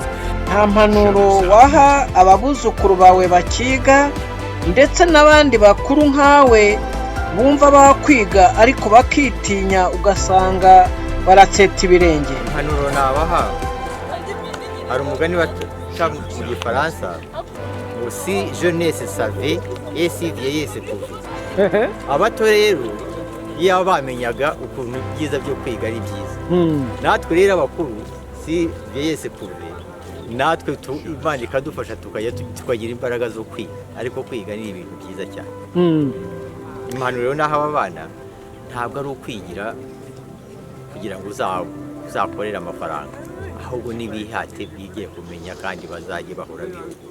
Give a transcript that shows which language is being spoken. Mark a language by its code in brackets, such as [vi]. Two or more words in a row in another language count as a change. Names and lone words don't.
[rw] Nta mpanuro waha ababuzukuru bawe bakiga ndetse n'abandi bakuru nkawe bumva bakwiga ariko bakitinya ugasanga baratseta ibirenge? Impanuro nabaha, hari umugani baca mu Gifaransa ngo [fr] si jeunesse savait et si vieillesse pouvait. [rw] Abato rero iyo bamenyaga ukuntu ibyiza byo kwiga ari byiza, natwe rero abakuru [fr] si vieillesse pouvait, [rw] natwe Imana ikadufasha tukagira imbaraga zo kwiga, ariko kwiga ni ibintu byiza cyane. Impanuro rero naho aba bana ntabwo ari ukwigira kugira ngo uzakorere amafaranga, ahubwo n'ibihate bigiye kumenya kandi bazajye bahora bihugu.